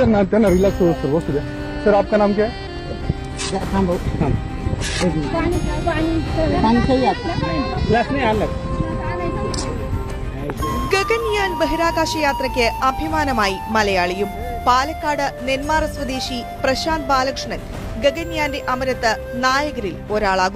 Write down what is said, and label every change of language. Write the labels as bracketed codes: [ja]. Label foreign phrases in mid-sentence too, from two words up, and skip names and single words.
[hi] ना रिलैक्स हो सर बहुत सर आपका नाम क्या है? [ml] ഗഗൻയാൻ ബഹിരാകാശ യാത്രയ്ക്ക് അഭിമാനമായി മലയാളിയും. പാലക്കാട് നെന്മാറ സ്വദേശി പ്രശാന്ത് ബാലകൃഷ്ണൻ ഗഗൻയാന്റെ അമരത്ത് നായകരിൽ ഒരാളാകും.